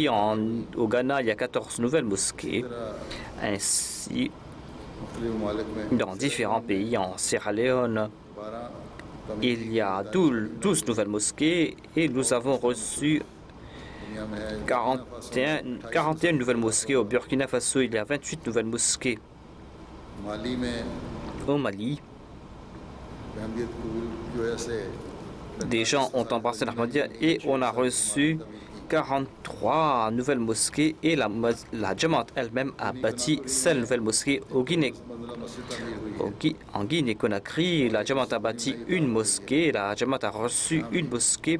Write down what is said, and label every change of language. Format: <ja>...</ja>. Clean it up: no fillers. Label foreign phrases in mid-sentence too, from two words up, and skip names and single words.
<fr>Au Ghana, il y a 14 nouvelles mosquées. Ainsi, dans différents pays, en Sierra Leone, il y a 12 nouvelles mosquées et nous avons reçu 41 nouvelles mosquées. Au Burkina Faso, il y a 28 nouvelles mosquées. Au Mali,</fr> <ur>اہمیت قبول کی وجہ سے</ur> <fr>des gens ont embrassé l'Ahmadiyya et on a reçu 43 nouvelles mosquées et la Jamaat elle-même a bâti 5 nouvelles mosquées au Guinée. En Guinée-Conakry, la Jamaat a bâti une mosquée, la Jamaat a reçu une mosquée.</fr>